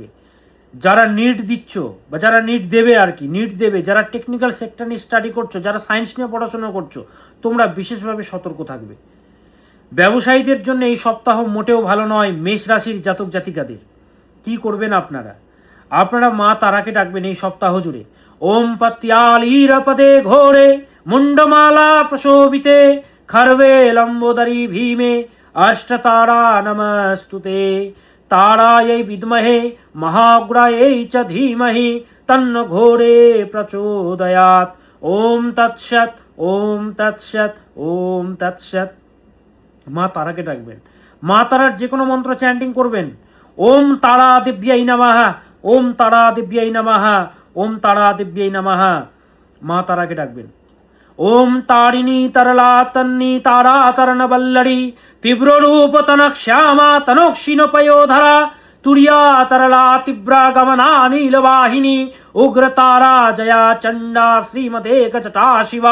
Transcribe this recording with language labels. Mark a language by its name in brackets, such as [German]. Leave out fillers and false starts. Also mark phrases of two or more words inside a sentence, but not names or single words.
[Bangla] যারা নিট দিচ্ছ বা যারা নিট দেবে, যারা [English] technical sector [Bangla] নিয়ে স্টাডি করছো, যারা সায়েন্স নিয়ে পড়াশোনা করছো, তোমরা বিশেষভাবে সতর্ক থাকবে। ব্যবসায়ীদের জন্য এই সপ্তাহ মোটেও ভালো নয় মেষ রাশির জাতক জাতিকাদের। কি করবেন আপনারা মা তারাকে ডাকবেন এই সপ্তাহ জুড়ে। [Sanskrit] ওম পত্যালীরপদে ঘোরে মুন্ডমালা প্রশোভিতে खर्वे लंबोदरी भीमे अष्टतारा नमस्तुते तारायै विद्महे महाग्रायै च धीमहि तन्नो घोरे प्रचोदयात्। ओम तत्सत ओम तत्सत ओम तत्सत। [Bangla] মা তারাকে ডাকবেন, মা তারার যে কোনো মন্ত্র চ্যান্টিং করবেন। [Sanskrit] ওম তারা দিব্যাই নমঃ, ওম তারা দিব্যাই নমঃ, ওম তারা দিব্যাই নমঃ। [Bangla] মা তারাকে ডাকবেন। [Sanskrit] ওম তারিণী তরলা তন্নি তারা তরণ বল্লরি তীব্র রূপ তনক শ্যামা তনক্ষীণ পয়োধরা তুরিয়া তরলা তীব্রা গমনা নীলবাহিনী উগ্র তারা জয়া চণ্ডা শ্রীমদে গজটা শিবা।